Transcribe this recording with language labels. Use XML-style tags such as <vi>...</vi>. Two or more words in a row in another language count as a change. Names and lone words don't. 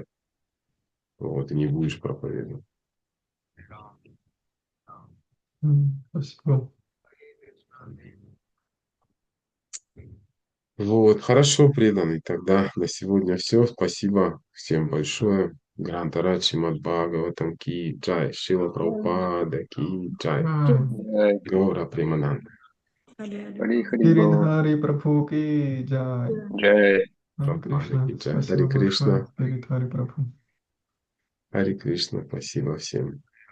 <ru>Вот, и не будешь проповедовать. Спасибо. Вот, хорошо, преданный. Тогда на сегодня все. Спасибо всем большое.</ru> <hi>ग्रन्था राद्शि मद भागवतम् की जय। शील प्रभुपाद की जय. Гора Примананда. Хари गिरिधारी प्रभु की जय. Джай. Харе Прабхупада Кришна. की जय.</hi> <ru>Спасибо Хари большое, Кришна. Гиридхари Прабху. Хари Кришна. Спасибо всем.</ru>